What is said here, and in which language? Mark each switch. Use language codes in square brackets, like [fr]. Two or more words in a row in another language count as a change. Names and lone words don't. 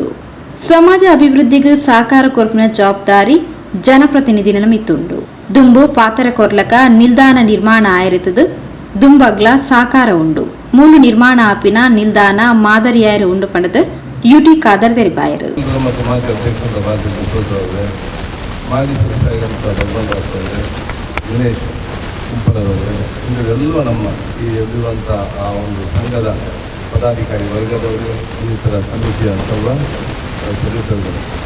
[tcy] ಸಮಾಜ ಅಭಿವೃದ್ಧಿಗೆ ಸಹಕಾರ ಕೊರ್ಪಿನ ಜವಾಬ್ದಾರಿ ಜನಪ್ರತಿನಿಧಿನ ಮಿತ್ತುಂಡು. ದುಂಬು ಪಾತರ ಕೊರ್ಲಕ ನಿಲ್ದಾಣ ನಿರ್ಮಾಣ ಆಯರಿತದು ದುಂಬಗ್ಲ ಸಾಕಾರ ಉಂಡು. ಮೂಲು ನಿರ್ಮಾಣ ಆಪಿನ ನಿಲ್ದಾಣ ಮಾದರಿಯಾಯರು ಉಂಡು ಪಂಡದು ಯುಟಿ ಖಾದರ್ ತೆರಿಪಾಯರು. [kn] ಮಾಜಿ ಸದಸ್ಯರಾದಂಥ ಭಗವಂದಾಸ್ ಅವರೇ, ದಿನೇಶ್ ಕುಂಪಲರವರೇ, ಇವರೆಲ್ಲ ನಮ್ಮ ಈ ಎಲ್ಲಿರುವಂಥ ಆ ಒಂದು ಸಂಘದ ಪದಾಧಿಕಾರಿ ವರ್ಗದವರು, ಇನ್ನಿತರ ಸಮಿತಿಯ ಸರ್ವ ಸದಸ್ಯರುಗಳು.